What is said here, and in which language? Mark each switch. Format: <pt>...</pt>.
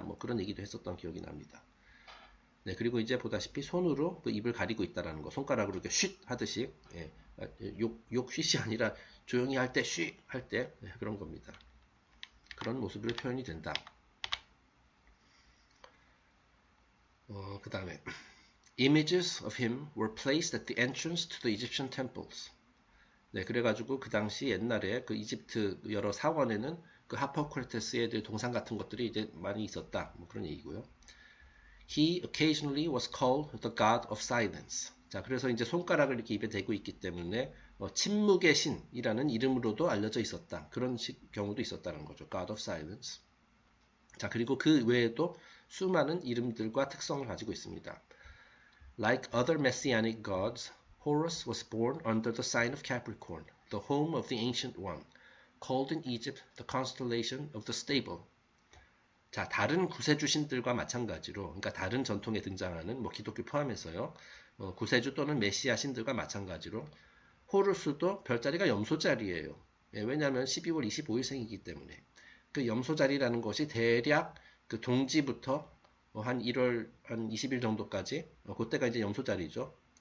<ko>뭐 그런 얘기도 했었던 기억이 납니다. 네, 그리고 이제 보다시피 손으로 그 입을 가리고 있다라는 거, 손가락으로 이렇게 쉿 하듯이, 예, 욕 쉿이 아니라 조용히 할 때 쉿 할 때 그런 겁니다. 그런 모습으로 표현이 된다. 그 다음에</ko> <en>Images of him were placed at the entrance to the Egyptian temples.</en> <ko>네, 그래가지고 그 당시 옛날에 그 이집트 여러 사원에는 그 하포크라테스의 동상 같은 것들이 이제 많이 있었다. 뭐 그런 얘기고요.</ko> <en>He occasionally was called the God of Silence.</en> <ko>자, 그래서 이제 손가락을 이렇게 입에 대고 있기 때문에 침묵의 신이라는 이름으로도 알려져 있었다. 그런 경우도 있었다는 거죠.</ko> <en>God of Silence.</en> <ko>자, 그리고 그 외에도 수많은 이름들과 특성을 가지고 있습니다.</ko> <en>Like other messianic gods, Horus was born under the sign of Capricorn, the home of the Ancient One, called in Egypt the constellation of the Stable.</en> <ko>자, 다른 구세주 신들과 마찬가지로, 그러니까 다른 전통에 등장하는 뭐 기독교 포함해서요, 구세주 또는 메시아 신들과 마찬가지로 호루스도 별자리가 염소자리예요. 예, 왜냐하면 12월 25일생이기 때문에 그 염소자리라는 것이 대략 그 동지부터 한 1월 한 20일 정도까지 그때가 이제 염소자리죠.</ko>